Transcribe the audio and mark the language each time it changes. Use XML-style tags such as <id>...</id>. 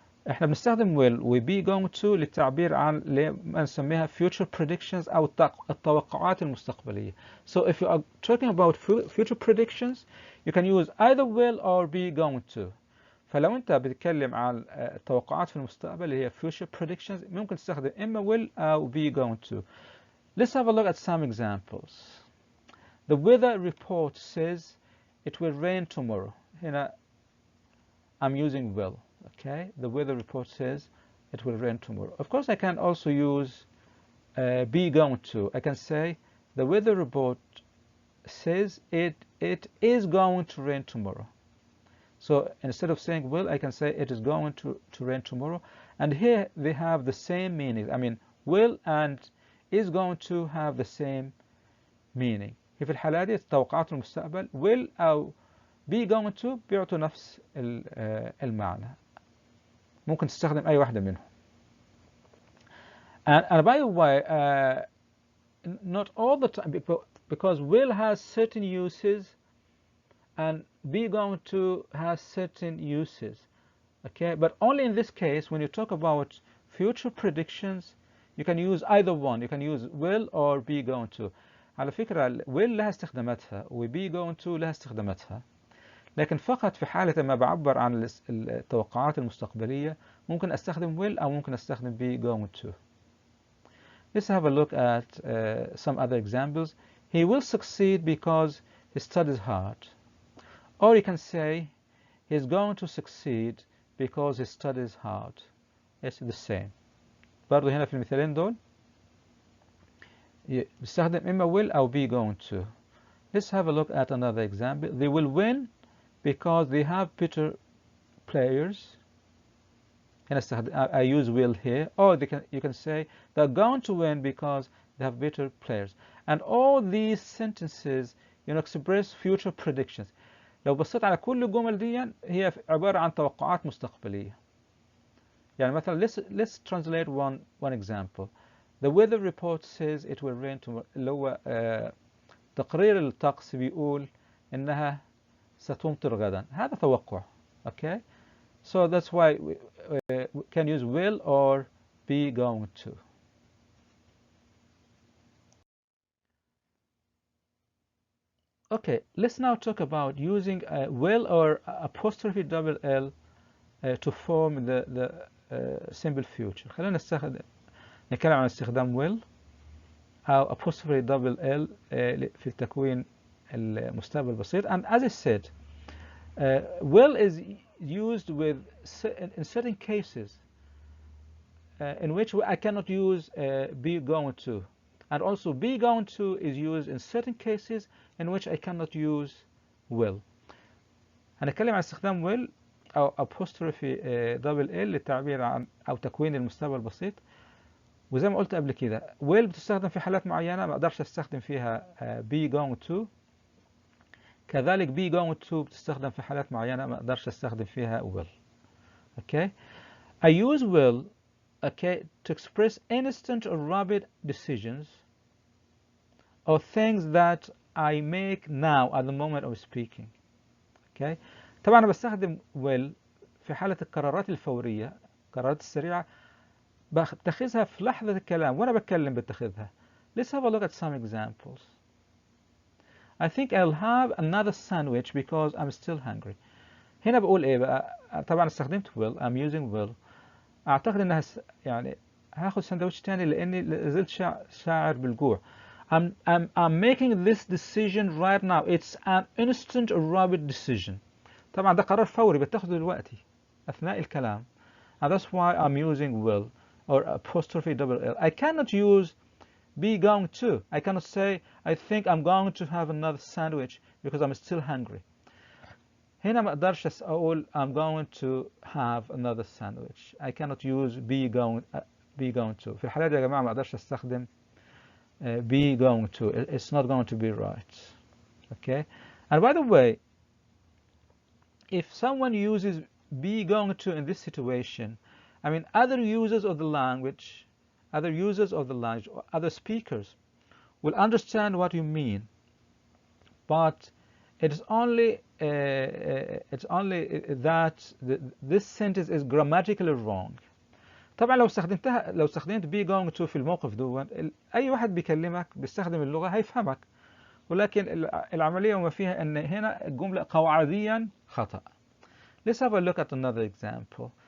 <ar>احنا بنستخدم will و be going to للتعبير عن ما نسميها</ar> <en>future predictions</en> <ar>او التوقعات المستقبلية.</ar> <en>So if you are talking about future predictions you can use either will or be going to.</en> <ar>فلو انت بتتكلم عن التوقعات في المستقبل اللي هي</ar> <en>future predictions</en> <ar>ممكن تستخدم اما will او be going to.</ar> <en>Let's have a look at some examples. The weather report says it will rain tomorrow.</en> <ar>هنا</ar> <en>I'm using will. Okay, the weather report says it will rain tomorrow. Of course, I can also use be going to. I can say the weather report says it is going to rain tomorrow. So instead of saying will, I can say it is going to rain tomorrow. And here they have the same meaning. I mean, will and is going to have the same meaning.</en> <ar>في الحالة دي توقعات المستقبل will أو be going to بيعطوا نفس المعنى. ممكن تستخدم أي واحدة منهم.</ar> <en>And by the way, not all the time, because will has certain uses and be going to has certain uses. Okay, but only in this case, when you talk about future predictions, you can use either one. You can use will or be going to.</en> <ar>على فكرة will لها استخداماتها و be going to لها استخداماتها. لكن فقط في حالة ما بعبر عن التوقعات المستقبلية ممكن أستخدم will أو ممكن أستخدم be going to.</ar> <en>Let's have a look at some other examples. He will succeed because he studies hard. Or you can say he's going to succeed because he studies hard. It's the same.</en> <ar>برضو هنا في المثالين دول بستخدم إما will أو be going to.</ar> <en>Let's have a look at another example. They will win because they have better players. I use will here. Or you can say they're going to win because they have better players. And all these sentences express future predictions.</en> <ar>لو بصيت على كل الجمل دي هي عبارة عن توقعات مستقبلية. يعني مثلا</ar> <en>let's translate one example. The weather report says it will rain tomorrow.</en> <ar>اللي هو تقرير الطقس بيقول إنها ستمطر غدا. هذا توقع.</ar> <en>Okay? So that's why we can use will or be going to. Okay, let's now talk about using will or apostrophe double L to form the simple future.</en> <ar>خلينا نتكلم عن استخدام will أو</ar> <en>apostrophe double L</en> <ar>في تكوين المستقبل البسيط.</ar> <en>And as I said, will is used in certain cases in which I cannot use be going to. And also be going to is used in certain cases in which I cannot use will.</en> <ar>هنتكلم عن استخدام will أو</ar> <en>apostrophe double L</en> <ar>للتعبير عن أو تكوين المستقبل البسيط. وزي ما قلت قبل كده will بتستخدم في حالات معينة ما أقدرش أستخدم فيها be going to. كذلك be going to بتستخدم في حالات معينة ما أقدرش أستخدم فيها will.</ar> <en>Okay? I use will to express instant or rapid decisions or things that I make now at the moment of speaking. Okay?</en> <ar>طبعا أنا بستخدم will في حالة القرارات الفورية، القرارات السريعة بتخذها في لحظة الكلام وأنا بتكلم بتخذها.</ar> <en>Let's have a look at some examples. I think I'll have another sandwich because I'm still hungry.</en> <ar>هنا بقول إيه بقى؟ طبعا استخدمت will.</ar> <en>I'm using will.</en> <ar>أعتقد إنها يعني هاخد سندوتش تاني لأني لازلت شاعر بالجوع.</ar> <en>I'm making this decision right now. It's an instant or rapid decision.</en> <ar>طبعا ده قرار فوري بتاخده دلوقتي أثناء الكلام.</ar> <en>And that's why I'm using will or apostrophe double L. I cannot use be going to. I cannot say I think I'm going to have another sandwich because I'm still hungry.</en> <ar>هنا ما اقدرش اقول</ar> <en>I'm going to have another sandwich. I cannot use be going to.</en> <ar>في الحالة دي يا جماعة ما اقدرش استخدم be going to.</ar> <en>It's not going to be right. Okay? And by the way, if someone uses be going to in this situation, I mean other users of the language, or other speakers will understand what you mean. But it is only it's only that this sentence is grammatically wrong.</en> <ar>طبعا لو استخدمت be going to في الموقف دون، اي واحد بيكلمك بيستخدم اللغة هيفهمك، ولكن العملية وما فيها ان هنا الجملة قواعديا خطأ.</ar> <en>Let's have a look at another example.</en>